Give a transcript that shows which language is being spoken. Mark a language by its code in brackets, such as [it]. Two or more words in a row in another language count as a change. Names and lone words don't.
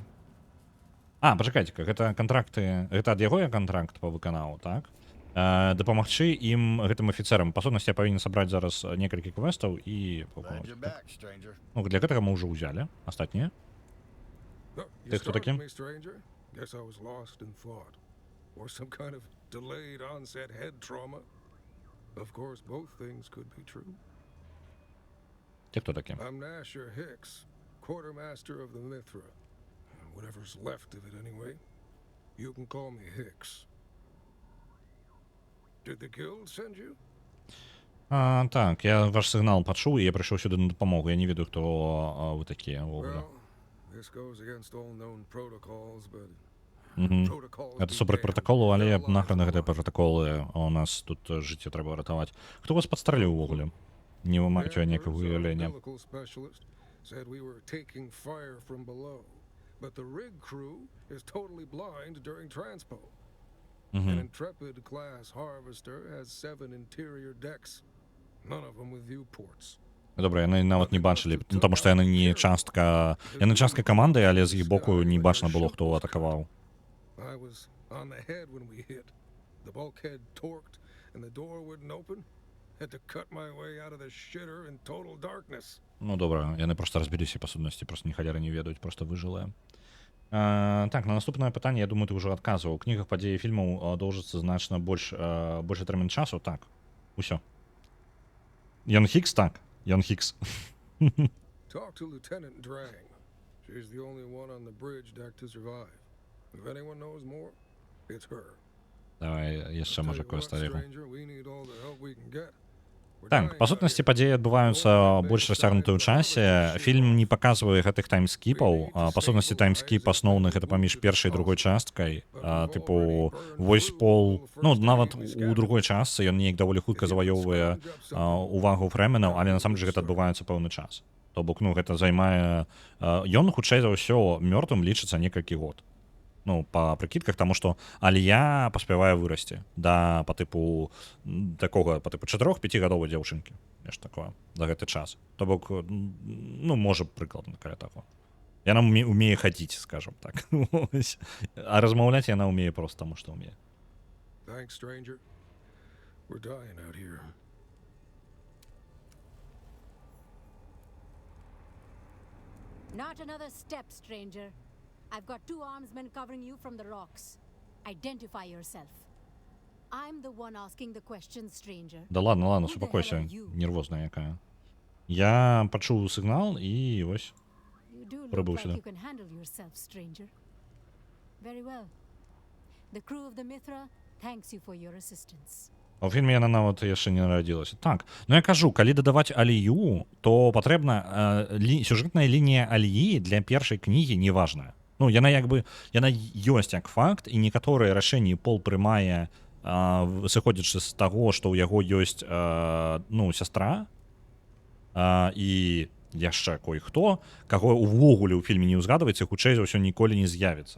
[be] Пачакайце-ка, гэта кантракты... Гэта ад яго я кантракт павыканаў, так? Дапамагчы ім, гэтым афіцэрам. Па сутнасці, я павінен сабраць зараз некалькі квестаў і... Ну, для гэтага мы ўжо ўзялі. Астатнія. Ты хто такі? [en] Guess I was lost in thought, or some kind of delayed onset head trauma. Of course, both things could be true. [ru] Ты кто таки? [en] I'm Nasher Hicks, quartermaster of the Mithra. Whatever's left of it anyway. You can call me Hicks. Did the guild send you? [be] Так, я ваш сигнал пачуў, і я прыйшоў сюды на дапамогу. Я не ведаю, хто вы такія. [en] This goes against all known protocols, but [be] Гэта супраць пратаколу, але нахрен гэтыя пратаколы, у нас тут жыццё трэба ратаваць. Хто вас падстраліў увогуле? Не вы маеце ніякага уяўлення. [en] Said we were taking fire from below, but the rig crew is totally blind during transpo. An Intrepid class harvester has 7 interior decks, none of them with viewports. [be] Добра, яны нават не бачылі, таму што яны не частка... Яны частка каманды, але з іх боку не бачна было, хто атакаваў. [en] I was on the head when we hit. The bulkhead torqued and the door wouldn't open. Had to cut my way out of the shitter in total darkness. [be] Ну, добра, яны проста разбіліся, па сутнасці, просто ні халеры не ведаюць, просто выжылыя. Так, на наступнае пытанне, я думаю, ты ўжо адказваў. У кнігах падзеі фільмаў доўжыцца значна большы тэрмін часу, так. Усё. Ён Хікс, так. Ён Хікс. [en] Talk to Lieutenant Drang. She's the only one on the bridge deck to survive. If anyone knows more, it's her. [be] Давай яшчэ, можа, [en] Tell you what, кое-старегу. stranger, we need all the help we can get. We're [be] Так, [en] dying [be] па [en] out [be] сутнасці [en] here. [be] падзеі адбываюцца больш расцягнутыя ў часе. Фільм не паказвае гэтых таймскіпаў. Па сутнасці таймскіп асноўны гэта паміж першай і другой часткай. Тыпу, вось Пол, ну, нават у другой частцы ён неяк даволі хутка заваёўвае увагу фрэмінаў, але насамрэч гэта адбываецца пэўны час. То бок, ну, гэта займае... Ён, хутчэй за ўсё, мёртвым лічыцца некалькі год. Ну, па прыкідках, таму што Алія паспявае вырасці да па тыпу такога, па тыпу 4-5 гадовай дзяўчынкі, нешта такое, за гэты час. То бок, ну, можа, прыкладна каля таго. Яна умее хадзіць, скажам так. А размаўляць яна умее проста таму, што умее. [en] Thanks, stranger. We're dying out here. Not another step, stranger. I've got 2 armsmen covering you from the rocks. Identify yourself. I'm the one asking the questions, stranger. [ru] Да ладно, ладно, [en] Who the [be] супакойся, [en] hell are you? [be] нервозная якая. Я пачуў сігнал і вось. [en] You do look [ru] Пробыл [en] like [ru] сюда. [en] you can handle yourself, stranger. Very well. The crew of the Mithra thanks you for your assistance. [be] А ў фільме яна нават яшчэ не нарадзілася. Так, ну я кажу, калі дадаваць Алію, то патрэбна сюжэтная лінія Аліі для першай кнігі неважная. Ну, яна як бы, яна ёсць як факт, і некаторыя рашэнні Пол прымае, сыходзячы з таго, што ў яго ёсць, ну, сястра, і яшчэ кой-хто, каго увогуле ў фільме не ўзгадваецца, хутчэй за ўсё ніколі не з'явіцца.